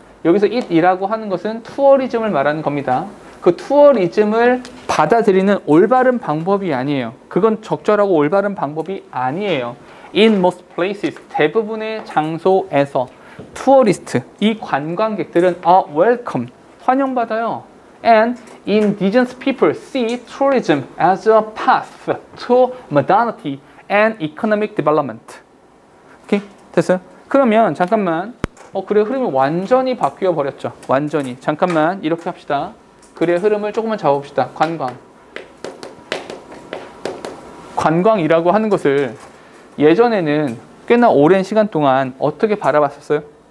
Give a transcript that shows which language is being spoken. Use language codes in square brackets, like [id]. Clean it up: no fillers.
[ko] 여기서 it이라고 하는 것은 투어리즘을 말하는 겁니다. 그 투어리즘을 받아들이는 올바른 방법이 아니에요. 그건 적절하고 올바른 방법이 아니에요. [en] In most places, [ko] 대부분의 장소에서 투어리스트, 이 관광객들은 [en] are welcome, [ko] 환영받아요. [en] And indigenous people see tourism as a path to modernity and economic development. [ko] 오케이? 됐어요? 그러면 잠깐만. 글의 흐름이 완전히 바뀌어 버렸죠. 완전히. 잠깐만 이렇게 합시다. 글의 흐름을 조금만 잡아봅시다. 관광이라고 하는 것을 예전에는 꽤나 오랜 시간 동안 어떻게 바라봤었어요?